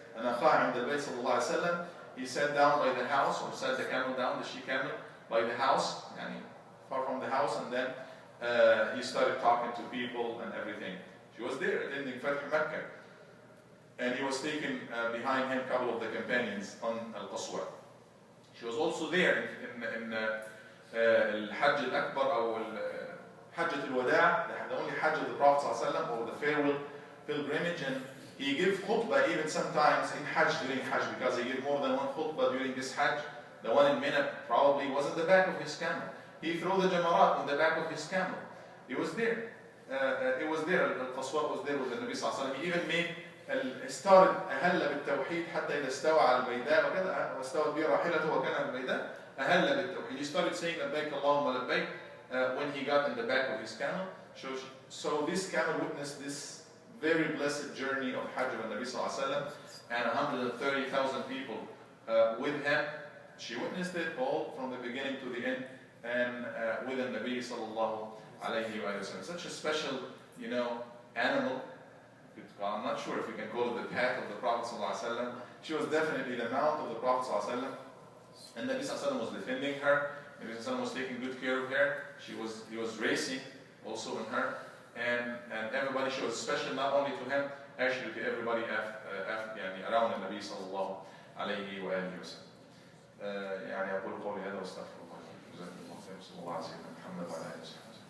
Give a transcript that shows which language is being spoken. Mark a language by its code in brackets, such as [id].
[ar] أنا أخاه عند البيت صلى الله عليه وسلم. [en] He sat down by the house, or sat the camel down, the she-camel, by the house, يعني far from the house, and then he started talking to people and everything. She was there attending Fath Makkah, and he was taking behind him a couple of the companions on Al-Qaswaa. She was also there in Al-Hajj al-Akbar, or Hajj al-Wada', the only Hajj of the Prophet ﷺ, or the farewell pilgrimage, and he gave khutbah even sometimes in Hajj, during Hajj, because he gave more than one khutbah during this Hajj. The one in Mina probably was in the back of his camel. He threw the jamarat on the back of his camel. He was there. It was there. Al-Qaswaa was there with the Nabi sallallahu alaihi wasallam. He even made started [ar] أهل بالتوحيد حتى إذا استوى على البيداء وكذا واستوت به راحلته وكان على البيداء أهل بالتوحيد. [en] He started saying [ar] لبيك اللهم لبيك [en] when he got in the back of his camel. So this camel witnessed this very blessed journey of Hajj of the Nabi sallallahu alaihi wasallam, and 130,000 people with him. She witnessed it all from the beginning to the end, and with the Nabi sallallahu alaihi wasallam. Such a special, animal. I'm not sure if we can call it the path of the Prophet sallallahu alaihi wasallam. She was definitely the mount of the Prophet sallallahu alaihi wasallam, and Nabi sallallahu alaihi wasallam was defending her. Nabi sallallahu alaihi wasallam was taking good care of her. He was racing also in her, and everybody. She was special not only to him, actually to everybody around the Nabi sallallahu alaihi wasallam. [ar] يعني أقول قولي هذا واستغفر الله. جزاكم الله خير. صلى الله عليه وسلم محمد وعلى آله وسلم.